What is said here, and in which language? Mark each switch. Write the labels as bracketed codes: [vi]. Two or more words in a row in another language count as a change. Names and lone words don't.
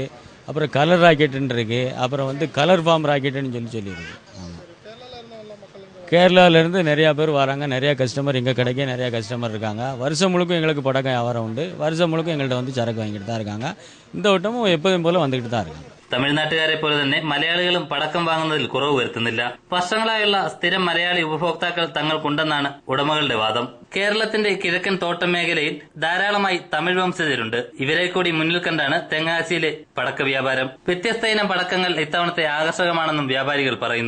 [ta] அப்புறம் கலர் ராக்கெட்டுன்னு இருக்குது. அப்புறம் வந்து கலர் ஃபார்ம் ராக்கெட்டுன்னு சொல்லியிருக்கு. ஆமாம், கேரளாவிலேருந்து நிறையா பேர் வராங்க. நிறையா கஸ்டமர் எங்கள் கடைக்கே நிறையா கஸ்டமர் இருக்காங்க. வருஷம் முழுக்க எங்களுக்கு படக்கம் வியாபாரம் உண்டு. வருஷம் முழுக்க எங்கள்கிட்ட வந்து சரக்கு வாங்கிட்டு தான் இருக்காங்க. இந்த வட்டமும் எப்போதும் போல வந்துக்கிட்டு தான் இருக்காங்க. [ml] തമിഴ്നാട്ടുകാരെ പോലെ തന്നെ മലയാളികളും പടക്കം വാങ്ങുന്നതിൽ കുറവ് വരുത്തുന്നില്ല. വർഷങ്ങളായുള്ള സ്ഥിരം മലയാളി ഉപഭോക്താക്കൾ തങ്ങൾക്കുണ്ടെന്നാണ് ഉടമകളുടെ വാദം. കേരളത്തിന്റെ കിഴക്കൻ തോട്ടം മേഖലയിൽ ധാരാളമായി തമിഴ് വംശജരുണ്ട്. ഇവരെ കൂടി മുന്നിൽ കണ്ടാണ് തെങ്കാശിയിലെ പടക്ക വ്യാപാരം. വ്യത്യസ്ത ഇനം പടക്കങ്ങൾ ഇത്തവണത്തെ ആകർഷകമാണെന്നും വ്യാപാരികൾ പറയുന്നു.